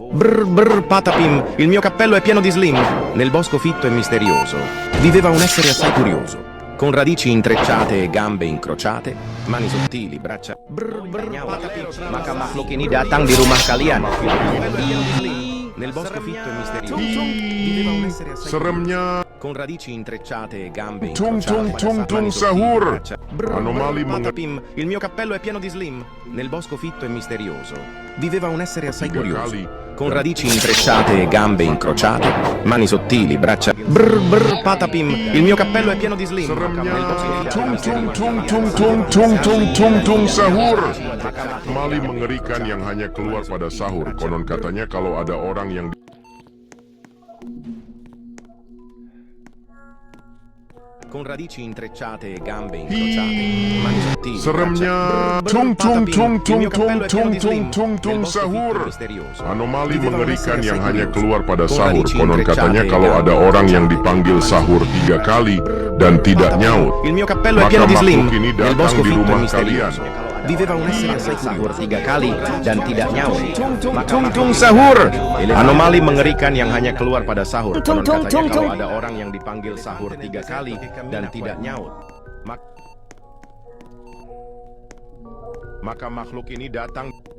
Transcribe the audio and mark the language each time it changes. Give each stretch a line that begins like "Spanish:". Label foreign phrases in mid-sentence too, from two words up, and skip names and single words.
Italian: Patapim, il mio cappello è pieno di slim. Nel bosco fitto e misterioso viveva un essere assai curioso, con radici intrecciate e gambe incrociate, mani sottili, braccia. Patapim,
Indonesian: maka makhluk ini datang di rumah kalian.
Italian: Nel bosco fitto e misterioso viveva un essere assai
Indonesian: Seremnya.
Italian: con radici intrecciate e gambe
Indonesian: Tung tung
Italian: incrociate,
Indonesian: tung tung
Italian: mani sottili,
Indonesian: sahur.
Italian: braccia.
Indonesian: Anomali
Italian: Patapim, il mio cappello è pieno di slim. Nel bosco fitto e misterioso viveva un essere assai
Indonesian: 3
Italian: curioso,
Indonesian: kali
Italian: con radici intrecciate e gambe incrociate, mani sottili, braccia. Patapim, il mio cappello è pieno di slim. Nel bosco fitto e
Indonesian: Tung
Italian: misterioso
Indonesian: tung tung tung tung tung tung tung sahur. Anomali mengerikan yang hanya keluar pada sahur. Konon katanya kalau ada orang yang
Italian: con radici intrecciate e gambe incrociate, mani sottili,
Indonesian: seremnya.
Italian: braccia.
Indonesian: Tung tung tung
Italian: Il
Indonesian: tung
Italian: mio
Indonesian: tung
Italian: cappello è pieno
Indonesian: tung
Italian: di
Indonesian: tung
Italian: slim.
Indonesian: tung
Italian: Nel
Indonesian: tung
Italian: bosco fitto e
Indonesian: sahur.
Italian: misterioso
Indonesian: Anomali
Italian: viveva un
Indonesian: mengerikan
Italian: essere
Indonesian: yang
Italian: assai
Indonesian: hanya
Italian: curioso,
Indonesian: keluar pada
Italian: con
Indonesian: sahur.
Italian: radici
Indonesian: Konon katanya
Italian: intrecciate
Indonesian: kalau
Italian: e
Indonesian: ada
Italian: gambe
Indonesian: orang yang
Italian: incrociate,
Indonesian: dipanggil
Italian: mani
Indonesian: sahur 3 kali dan tidak nyaut,
Italian: Il mio cappello è
Indonesian: maka
Italian: pieno di slim.
Indonesian: makhluk ini
Italian: Nel
Indonesian: datang
Italian: bosco
Indonesian: di
Italian: fitto e
Indonesian: rumah
Italian: misterioso
Indonesian: kalian.
Italian: viveva un essere assai
Indonesian: sahur 3 kali dan tidak nyaut. Tung sahur. Anomali mengerikan yang hanya keluar pada sahur. Konon katanya kalau ada orang yang dipanggil sahur 3 kali dan tidak nyaut, maka makhluk ini datang.